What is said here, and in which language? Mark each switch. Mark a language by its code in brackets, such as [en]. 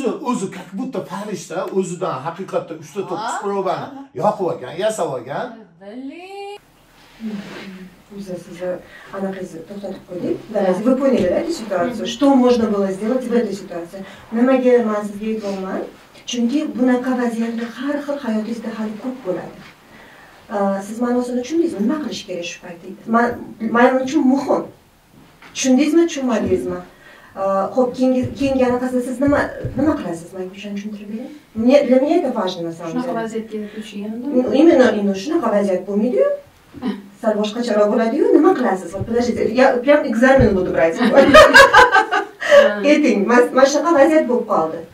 [uz] O'zi [ru] как будто [uz] farishta, o'zidan haqiqatda 3 ta 9 probani yoqib olgan, yasab olgan. Sizni anaqangizni to'xtatib qo'ydik. [ru] Вы поняли, да, эту ситуацию? Что можно было сделать в этой ситуации? [uz] Nimaga men sizga aytyapman? Chunki bunaqa vaziyatlar har xil hayotingizda hali ko'p bo'ladi. Siz ma'nosini tushundingizmi? Nima qilish kerak shu paytda? Men uchun muhim. Tushundingizmi, tushunmadingizmi? Xo'p, keyingi anaqasida siz nima qilasiz? Menga tushuntirib bering. [ru] Для меня это важно на самом деле. [uz] Shunaqa vaziyatga tushganda. Именно shunaqa vaziyat bo'lmaydi-yu. Sal boshqacharoq bo'ladi-yu, nima qilasiz? [ru] Подождите, я прям экзамен буду брать. [uz] Ayting, mana shunaqa vaziyat bo'lib qoldi.